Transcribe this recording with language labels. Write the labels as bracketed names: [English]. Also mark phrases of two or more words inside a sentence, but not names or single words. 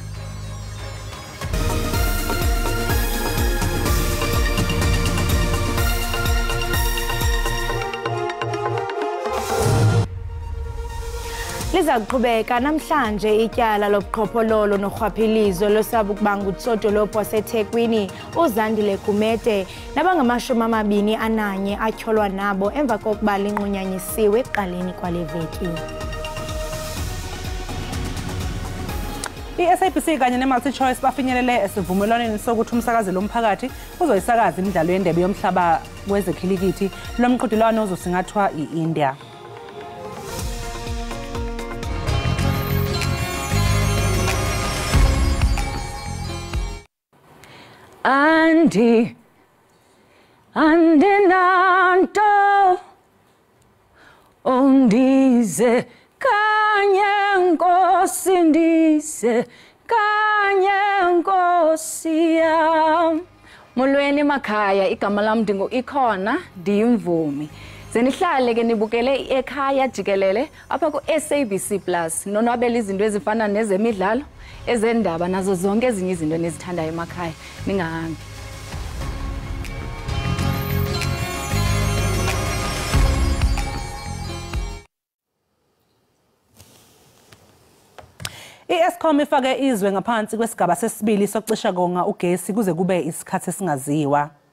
[Xhosa] Lizakuqhubeka namhlanje ityala lobuqhophololo norhwaphilizo losabukubanga utsodolophu waseThekwini uZandile Gumede nabangama-21 atyholwa nabo emva kokuba linqunyanyisiwe ekuqaleni kwale veki. [South Ndebele] I-SABC kanye ne-Multi-Choice bafinyelele esivumelwaneni sokuthi umsakazi lomphakathi uzoyisakaza imidlalo yendebe yomhlaba wezekhilikithi lomqhudelwano ozosingathwa i-India. [Xhosa] Andinanto undize kanye nkosi ndize kanye nkosi yam molweni emakhaya igama lam ndingu Ikhona ndiyimvumi zenihlale ke nibukele ekhaya Jikelele apha ku SABC Plus nonwabela izinto ezifana nezemidlalo ezendaba nazo zonke ezinye izinto nezithandayo emakhaya ningahambi [Zulu] I-Eskom ifake izwe ngaphansi kwesigaba sesibili sokucisha konga ugesi kuze kube isikhathi esingaziwa.